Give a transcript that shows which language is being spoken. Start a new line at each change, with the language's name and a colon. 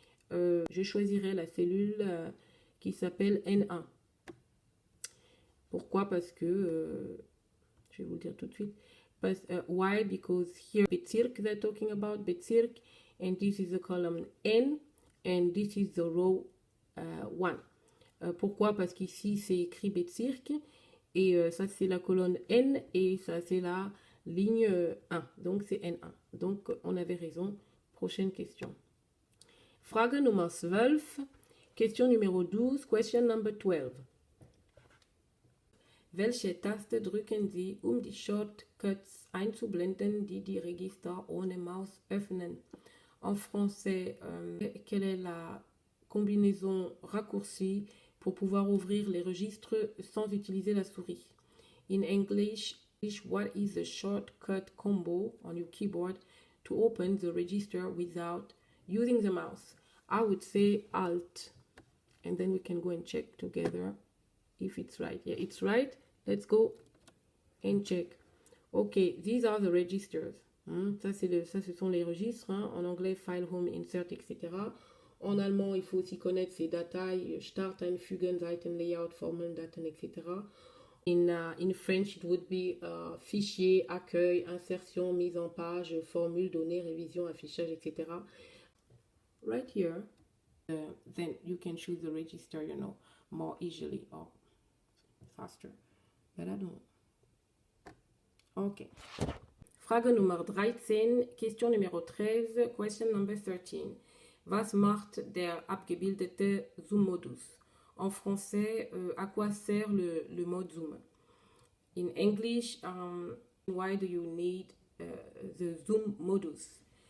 French: Je choisirais la cellule qui s'appelle N1. Pourquoi? Parce que, je vais vous le dire tout de suite.
English: Why? Because here Bezirk they're talking about, Bezirk, and this is the column N, and this is the row 1.
French: Pourquoi? Parce qu'ici c'est écrit Bezirk, et ça c'est la colonne N, et ça c'est la ligne 1, donc c'est N1. Donc on avait raison. Prochaine question.
German: Frage Nummer 12,
French: Question Numero 12,
English: Question Number 12.
German: Welche Taste drücken Sie, um die Shortcuts einzublenden, die die Register ohne Maus öffnen?
French: En français, quelle est la combinaison raccourcie pour pouvoir ouvrir les registres sans utiliser la souris?
English: In English, what is the shortcut combo on your keyboard to open the register without using the mouse? I would say Alt, and then we can go and check together if it's right. Yeah, it's right. Let's go and check. Okay, these are the registers.
French: Ça, ce sont les registres. En anglais, file, home, insert, etc. En allemand, il faut aussi connaître ces Datei, Start, Einfügen, Seiten, Layout, Formeln, Daten, etc.
English: In French, it would be fichier, accueil, insertion, mise en page, formule, données, révision, affichage, etc. Right here, then you can choose the register, you know, more easily or faster. But I don't. Okay.
German: Frage Nummer 13,
French: Question Numero 13,
English: Question Number 13.
German: Was macht der abgebildete Zoom-Modus?
French: En français, à quoi sert le mode zoom?
English: In English, why do you need the zoom modus?